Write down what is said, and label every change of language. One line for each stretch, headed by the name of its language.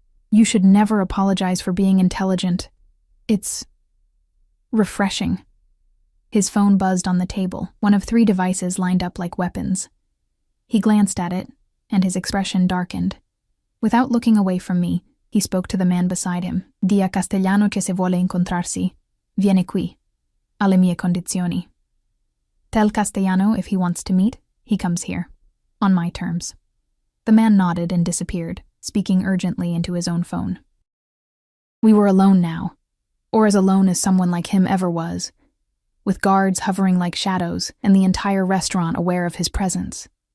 English: You should never apologize for being intelligent. It's refreshing. His phone buzzed on the table, one of 3 devices lined up like weapons. He glanced at it, and his expression darkened. Without looking away from me, he spoke to the man beside him.
Italian: Dia Castellano che se vuole incontrarsi, viene qui, alle mie condizioni.
English: Tell Castellano if he wants to meet, he comes here, on my terms. The man nodded and disappeared, speaking urgently into his own phone. We were alone now, or as alone as someone like him ever was, with guards hovering like shadows and the entire restaurant aware of his presence.